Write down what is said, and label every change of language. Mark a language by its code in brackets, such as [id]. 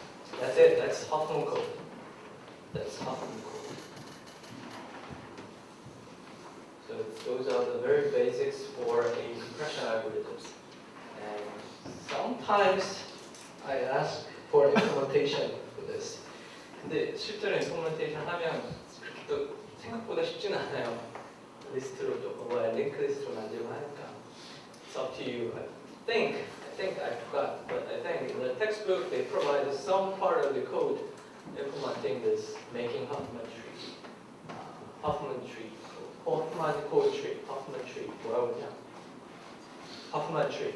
[en] So that's it. That's Huffman Code. That's Huffman Code. So those are the very basics for a compression algorithms. And sometimes I ask for implementation for this. [ko] 근데 실제로 implementation 하면 그렇게 또 생각보다 쉽지는 않아요. 리스트로 링크 리스트로 만들고 하니까. [en] It's up to you. I think I forgot, but I think in the textbook they provided some part of the code implementing this, making Huffman tree. Huffman code tree. Huffman tree. [ko] 뭐라고 그냥? [en] Huffman tree.